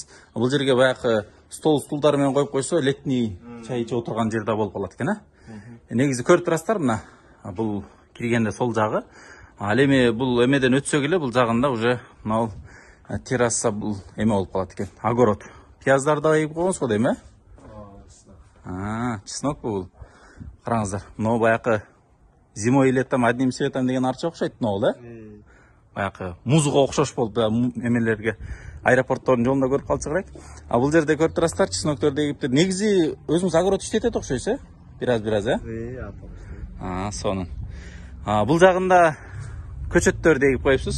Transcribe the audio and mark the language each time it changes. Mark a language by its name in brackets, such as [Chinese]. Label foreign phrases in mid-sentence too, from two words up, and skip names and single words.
[Kyrgyz] Бул жерге баягы стол стулдар менен коюп койсо, летний чай ичип отурган жерде болуп калат экен, Негизи көрүп турасыздар мына. Бул киргенде сол жагы. Ал эми бул эмеден өтсөк эле бул жагында уже мына терраса бул эме болуп калат экен. Огород. Пияздарды да эгип койгонсуз го дейм, чеснок бул. Караңыздар. Мына баягы [Russian] зимой и летом одним цветом [Kyrgyz] деген арча окшойт мына да? Баягы музга окшош болуп эмелерге аэропорттордун жолунда көрүп калчу керек. Бул жерде көрүп турасыздар, чеснокторду эгиптир. Негизи өзүңүз огород иштетет окшойсуз, Бираз, сонун. Бул жагында көчөттөрдү эгип коюпсуз.